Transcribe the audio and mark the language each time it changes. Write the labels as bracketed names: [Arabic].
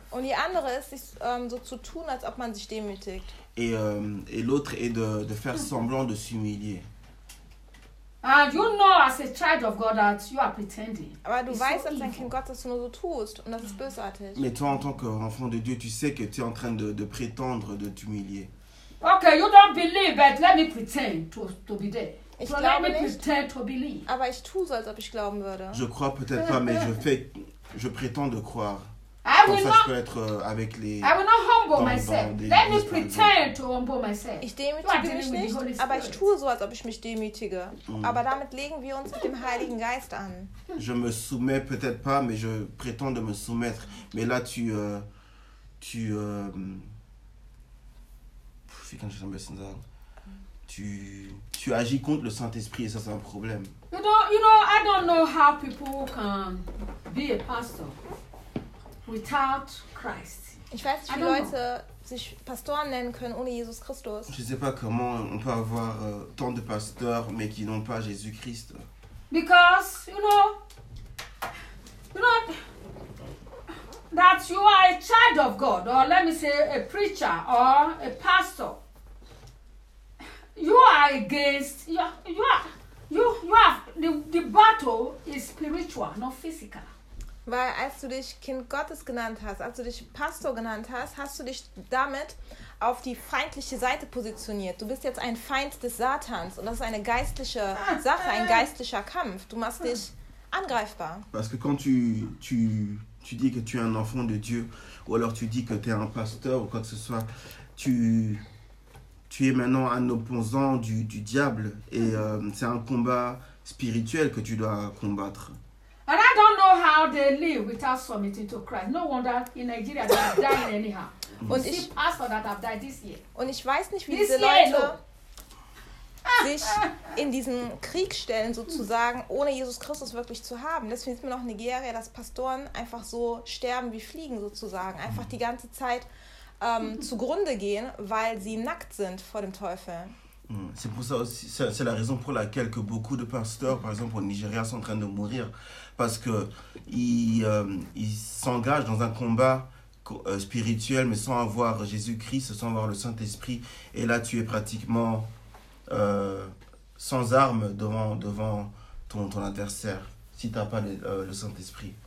[German] Und die andere ist so zu tun, als ob man sich demütigt. [French] Et l'autre est de faire semblant de s'humilier. [English] And you know as a child of God that you are pretending. [German] Aber du weißt als ein Kind Gottes, du nur so tust und das ist bösartig. [French] Mais toi en tant qu'enfant de Dieu, tu sais que tu es en train de prétendre de t'humilier. [English] Okay, you don't believe, but let me pretend to be there. [German] Ich glaube nicht, aber ich tue so, als ob ich glauben würde. [French] Je crois peut-être pas, mais je prétends de croire. [English] I will [French] ça, [English] not, [French] je peux être avec les, [English] I will not humble myself. Let me pretend to humble myself. [German] Ich demütige mich nicht, aber ich tue so, als ob ich mich demütige. Aber damit legen wir uns mit dem Heiligen Geist an. [French] Je me soumets peut-être pas, mais je prétends de me soumettre. Mais là, [German] wie kann ich das am besten sagen? [French] Tu agis contre le Saint-Esprit et ça c'est un problème. [English] You know, I don't know how people can be a pastor without Christ. [German] Ich weiß nicht, wie Leute sich Pastoren nennen können ohne Jesus Christus. [French] Je sais pas comment on peut avoir tant de pasteurs mais qui n'ont pas Jésus Christ. [English] Because you know that you are a child of God, or let me say a preacher or a pastor. You are against. The battle is spiritual, not physical. [German] Weil als du dich Kind Gottes genannt hast, als du dich Pastor genannt hast, hast du dich damit auf die feindliche Seite positioniert. Du bist jetzt ein Feind des Satans und das ist eine geistliche Sache, ein geistlicher Kampf. Du machst dich angreifbar. [French] Parce que quand tu dis que tu es un enfant de Dieu, ou alors tu dis que tu es un pasteur ou quoi que ce soit, tu es maintenant un opposant du diable et c'est un combat spirituel que tu dois combattre. [English] And I don't know how they live without submitting to Christ. No wonder in Nigeria they are dying anyhow. [German] Und ich [English] pastor that have died this year. [German] Und ich weiß nicht, wie diese Leute sich in diesen Krieg stellen sozusagen, ohne Jesus Christus wirklich zu haben. Deswegen sieht man auch in Nigeria, dass Pastoren einfach so sterben wie Fliegen sozusagen, einfach die ganze Zeit zugrunde gehen, weil sie nackt sind vor dem Teufel. [French] C'est pour ça aussi, c'est la raison pour laquelle que beaucoup de pasteurs, par exemple au Nigeria, sont en train de mourir, parce que ils s'engagent dans un combat spirituel, mais sans avoir Jésus-Christ, sans avoir le Saint-Esprit, et là tu es pratiquement sans armes devant ton adversaire, si t'as pas le Saint-Esprit.